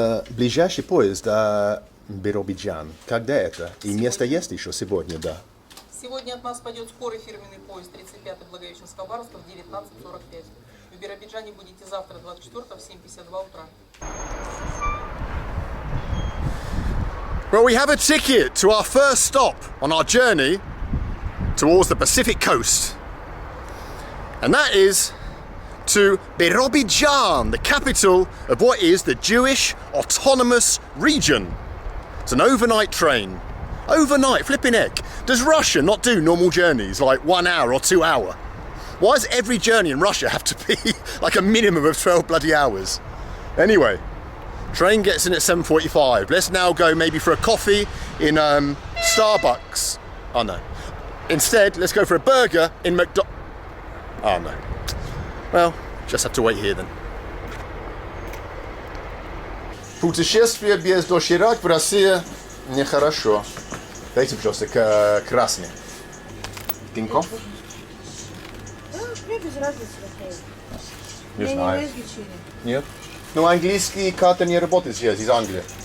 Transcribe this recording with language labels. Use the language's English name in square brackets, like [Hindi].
[Russian] Ближайший поезд Биробиджан. Когда это? И место есть еще сегодня, да? Сегодня от нас пойдет скорый фирменный поезд 35-й Благовещенского барства в 19:45. В Биробиджане будете завтра 24-го в 7:52 утра. [English] Well, we have a ticket to our first stop on our journey towards the Pacific coast. And that is to Birobidzhan, the capital of what is the Jewish Autonomous Region. It's an overnight train. Overnight, flipping heck. Does Russia not do normal journeys like 1 hour or 2 hour? Why does every journey in Russia have to be like a minimum of 12 bloody hours? Anyway, train gets in at 7:45. Let's now go maybe for a coffee in Starbucks. Oh no. Instead, let's go for a burger in Oh no. Well, just have to wait here then. [Russian] Путешествие без доширак в России нехорошо. Дайте, пожалуйста, красный. Тинькофф? Мне без разницы. Не Я не знаю. на излечение. Нет? Ну, английский карта не работает здесь, из Англии.